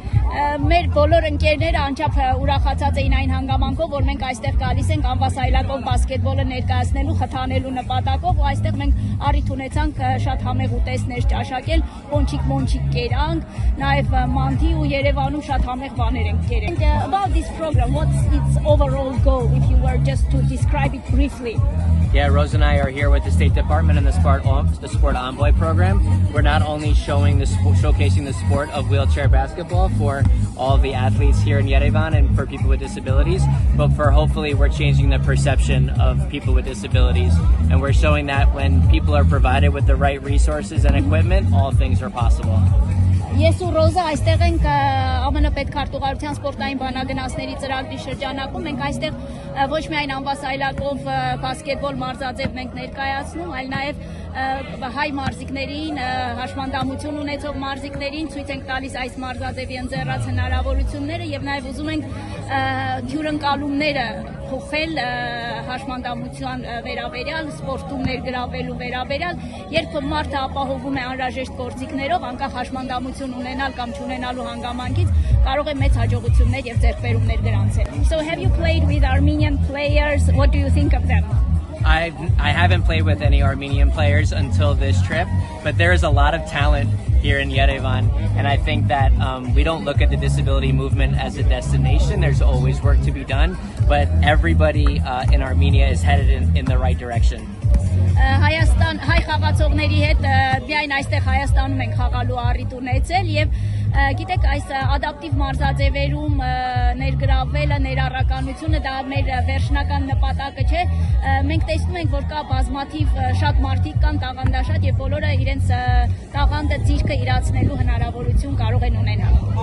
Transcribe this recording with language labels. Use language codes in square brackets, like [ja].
[hy] Մեր բոլոր ընկերները անչափ ուրախացած էին այն հանգամանքով, որ մենք այստեղ գալիս ենք անվասայլակով բասկետբոլը ներկայացնելու, խթանելու նպատակով, ու այստեղ մենք առիթ ունեցանք շատ համեղ ուտեստներ ճաշակել, մոնչիկ կերանք, նաև մանթի ու Երևանում շատ համեղ բաներ ենք կերել. [en] About this program, what's its overall goal, if you were just to describe it briefly? Yeah, Rose and I are here with the State Department and the Sport Envoy program. We're not only showcasing the sport of wheelchair basketball for all the athletes here in Yerevan and for people with disabilities, but for hopefully we're changing the perception of people with disabilities. And we're showing that when people are provided with the right resources and equipment, all things are possible. [hy] Ես ու Ռոզա այստեղ ենք ԱՄՆ պետքարտուղարության սպորտային բանագնացների ծրագրի շրջանակում, մենք այստեղ ոչ միայն անվասայլակով բասկետբոլ մարզաձև մենք ներկայացնում, այլ նաև հայ մարզիկներին, հաշմանդամություն ունեցող մարզիկներին ցույց ենք տալիս այս մարզաձևի ընձեռած հնարավորությունները եւ նաև ուզում ենք հյուրընկալումները փոխել հաշմանդամության վերաբերյալ, սպորտում ներգրավելու վերաբերյալ, երբ մարդը ապահովում է անհրաժեշտ գործիքներով, անկախ հաշմանդամություն ունենալ կամ չունենալու հանգամանքից, կարող է մեծ հաջողություններ եւ ձեռքբերումներ գրանցել. [en] So have you played with Armenian players? What do you think of them? I haven't played with any Armenian players until this trip, but there is a lot of talent here in Yerevan, and I think that we don't look at the disability movement as a destination. There's always work to be done, but everybody in Armenia is headed in the right direction. [hy] Հայաստան հայ խաղացողների հետ միայն այստեղ Հայաստանում ենք խաղալու առիթ ունեցել եւ գիտեք այս ադապտիվ մարզաձևերում ներգրավելը ներառականությունը դա մեր վերջնական նպատակը չէ մենք տեսնում ենք որ կա բազմաթիվ շատ մարդիկ կան տաղանդաշատ եւ բոլորը իրենց տաղանդը ձիրքը իրացնելու հնարավորություն կարող են ունենալ